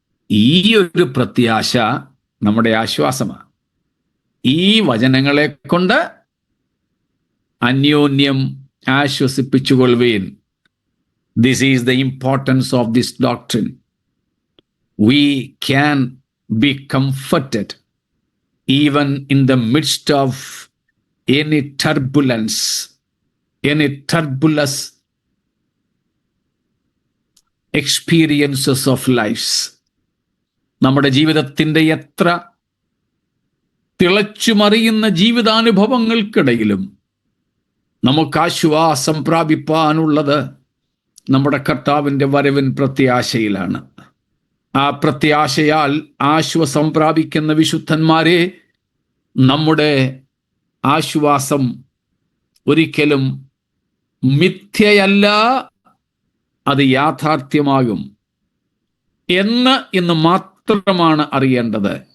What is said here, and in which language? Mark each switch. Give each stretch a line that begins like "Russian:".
Malayalam: ഈ ഒരു പ്രത്യാശ നമ്മുടെ ആശ്വാസമാണ്. ഈ വചനങ്ങളെ കൊണ്ട് അന്യോന്യം ആശ്വസിപ്പിച്ചുകൊള്ളുവീൻ.
English: This is the importance of this doctrine. We can be comforted even in the midst of any turbulence, any turbulous experiences of lives.
Malayalam: നമ്മുടെ ജീവിതത്തിൻ്റെ എത്ര തിളച്ചുമറിയുന്ന ജീവിതാനുഭവങ്ങൾക്കിടയിലും നമുക്ക് ആശ്വാസം പ്രാപിപ്പാനുള്ളത് നമ്മുടെ കർത്താവിൻ്റെ വരവിൻ പ്രത്യാശയിലാണ്. ആ പ്രത്യാശയാൽ ആശ്വാസം പ്രാപിക്കുന്ന വിശുദ്ധന്മാരെ, നമ്മുടെ ആശ്വാസം ഒരിക്കലും മിഥ്യയല്ല, അത് യാഥാർത്ഥ്യമാകും എന്ന് ഇന്ന് മാത്രമാണ് അറിയേണ്ടത്.